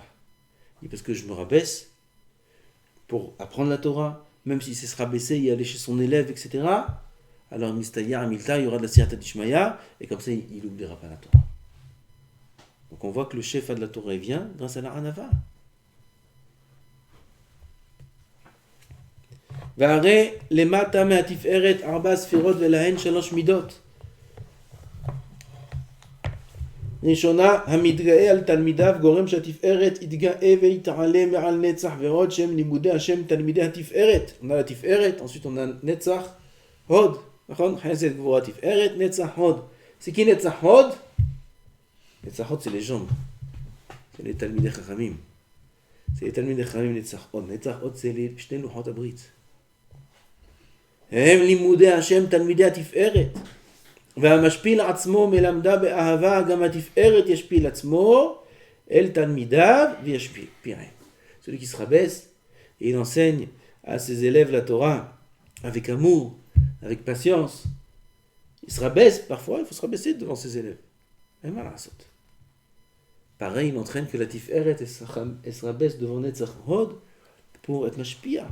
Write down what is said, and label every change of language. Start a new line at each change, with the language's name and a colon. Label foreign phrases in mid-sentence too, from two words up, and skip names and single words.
French: Il dit, parce que je me rabaisse pour apprendre la Torah, même s'il sait se rabaisser et aller chez son élève, etc. Alors,
Aramaic: מסתייעא מילתא,
French: il y aura de la
Aramaic: סייעתא דשמיא,
French: et comme ça, il n'oubliera pas la Torah. Donc, on voit que le chef de la Torah vient grâce à la Hanava.
Hebrew: והרי למטה מהתפארת 4 ספירות ולהן 3 מידות. ראשונה, המתגאה על תלמידיו גורם שהתפארת יתגאה ויתעלה מעל נצח ועוד שהם לימודי השם תלמידי התפארת.
French: On a la תפארת, ensuite on a
Hebrew: נצח, הוד, נכון? חסד גבורה תפארת, נצח הוד.
French: C'est qui
Hebrew: נצח הוד? נצח הוד
French: c'est les jambes. C'est les
Hebrew: תלמידי חכמים.
French: C'est les
Hebrew: תלמידי חכמים נצח הוד. נצח הוד
French: c'est les
Hebrew: שני לוחות הברית. הם לימודי השם תלמידי התפארת. והמשפיל עצמו מלמדה באהבה, גם התפארת ישפיל עצמו אל תלמידיו וישפיעם.
French: Celui qui se rabaisse et il enseigne à ses élèves la Torah avec amour, avec patience. Il se rabaisse, parfois il faut se rabaisser devant ses élèves. Et voilà, Pareil, il entraîne que la Tiferet, elle se rabaisse devant
Hebrew: נצח הוד
French: pour être mashpia.